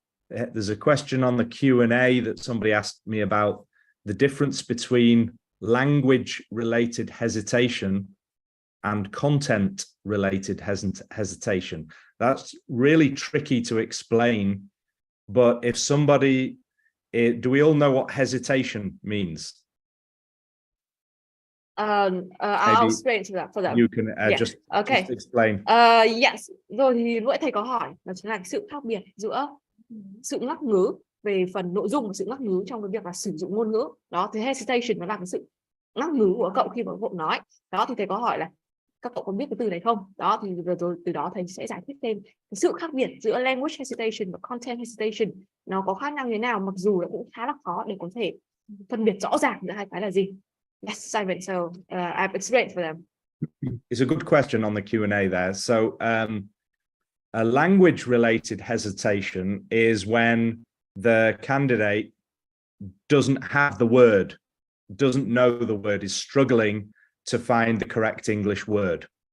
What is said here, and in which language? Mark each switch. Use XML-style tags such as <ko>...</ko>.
<en>There's a question on the Q&A that somebody asked me about the difference between language-related hesitation and content-related hesitation. That's really tricky to explain, but if somebody, do we all know what hesitation means? I'll explain to that for them. You can just explain. Yes.</en> <vi>Rồi thì lúc nãy thầy có hỏi đó chính là sự khác biệt giữa sự ngắc ngứ về phần nội dung và sự ngắc ngứ trong cái việc là sử dụng ngôn ngữ. Đó, thì hesitation nó là cái sự ngắc ngứ của cậu khi mà cậu nói. Đó thì thầy có hỏi là các cậu có biết cái từ này không? Đó thì rồi từ đó thầy sẽ giải thích thêm cái sự khác biệt giữa language hesitation và content hesitation. Nó có khác nhau như thế nào, mặc dù nó cũng khá là khó để có thể phân biệt rõ ràng giữa hai cái là gì.</vi> <en>Yes, Simon. So I've explained for them. It's a good question on the Q&A there. So a language-related hesitation is when the candidate doesn't have the word, doesn't know the word, is struggling to find the correct English word.</en>